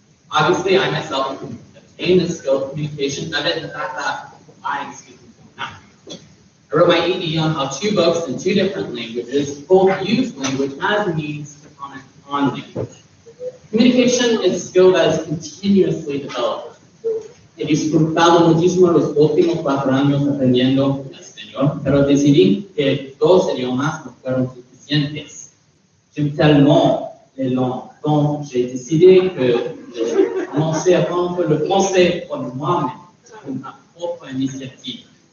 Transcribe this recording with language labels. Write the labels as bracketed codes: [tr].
[en] Obviously, I myself have obtained this skill of communication, evident in the fact that I am speaking now. I wrote my ED on how 2 books in 2 different languages both use language as a means to comment on language. Communication is a skill that is continuously developed. [es] He disfrutado muchísimo los últimos 4 años aprendiendo español, pero decidí que 2 idiomas no fueron suficientes. [fr] J'aime tellement les langues, donc j'ai décidé que je commençais à apprendre le français pour moi-même, pour ma propre initiative.